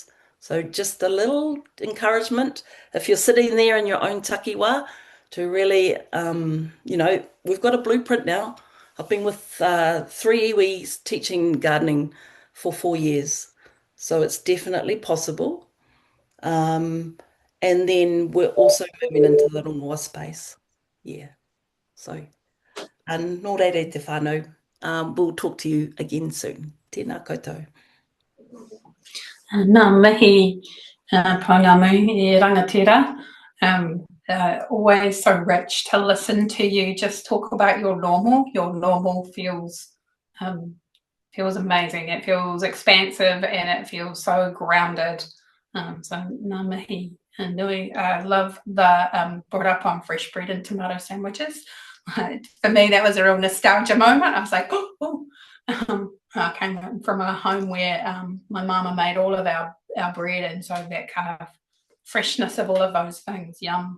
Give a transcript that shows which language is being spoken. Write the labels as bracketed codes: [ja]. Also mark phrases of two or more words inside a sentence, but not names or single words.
[en] So just a little encouragement if you're sitting there in your own takiwa to really, we've got a blueprint now. I've been with 3 iwis teaching gardening for 4 years, so it's definitely possible. And then we're also moving into the rongo space. Yeah. So, [mi] nō reire te whānau. [en] We'll talk to you again soon. [mi] Tēnā koutou. Nā mihi Pounamu I rangatira. [en] Always so rich to listen to you just talk about your normal. Your normal feels amazing. It feels expansive and it feels so grounded. [mi] So ngā mihi nui. [en] I love the brought up on fresh bread and tomato sandwiches. For me, that was a real nostalgia moment. I was like, oh. I came from a home where my mama made all of our bread, and so that kind of freshness of all of those things, yum.